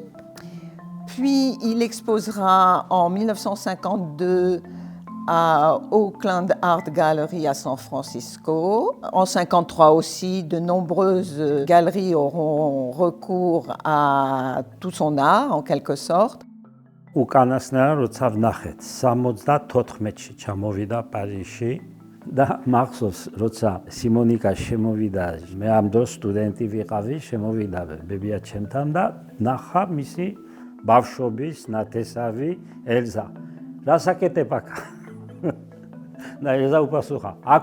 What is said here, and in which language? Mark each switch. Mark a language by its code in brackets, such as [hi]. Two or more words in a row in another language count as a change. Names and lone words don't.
[fr] Puis il exposera en 1952 à Oakland Art Gallery à San Francisco. En 1953 aussi, de nombreuses galeries auront recours à tout son art, en quelque sorte. [ka] უკანასკნელად როცა ვნახეთ 74-ში ჩამოვიდა პარიზში და მახსოვს როცა სიმონიკა შემოვიდა მე ამ დროს სტუდენტი ვიყავი შემოვიდა ბებია ჩემთან და ნახა მისი ბავშვობის ნათესავი ელზა რასაკეთებ აქ და ელზა უპასუხა აქ